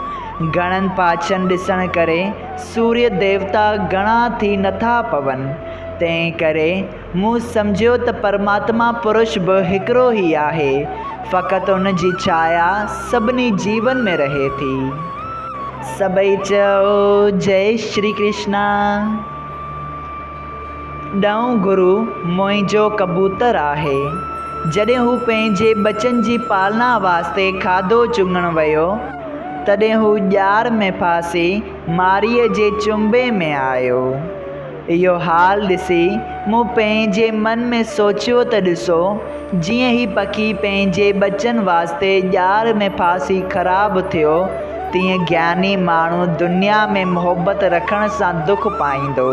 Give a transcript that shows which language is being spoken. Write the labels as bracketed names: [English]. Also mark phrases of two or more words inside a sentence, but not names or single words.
[Sindhi] घणनि पाछनि ॾिसण करे सूर्य देवता घणा थी नथा पवनि, तंहिं करे मूं सम्झियो त परमात्मा पुरुष बि हिकिड़ो ई आहे, फ़क़ति उन जी छाया सभिनी जीवन में रहे थी। सभई चओ जय श्री कृष्णा। ॾहों गुरु मुंहिंजो कबूतर आहे। जॾहिं हू पंहिंजे बचनि जी पालना वास्ते खाधो चुङणु वियो, तॾहिं हू ॼार में फासी मारीअ जे चुंबे में आयो। इहो हाल ॾिसी मूं पंहिंजे मन में सोचियो त ॾिसो, जीअं ही पखी पंहिंजे बचनि वास्ते ॼार में फासी ख़राबु थियो, तीअं ज्ञानी माण्हू दुनिया में मुहबत रखण सां दुख पाईंदो।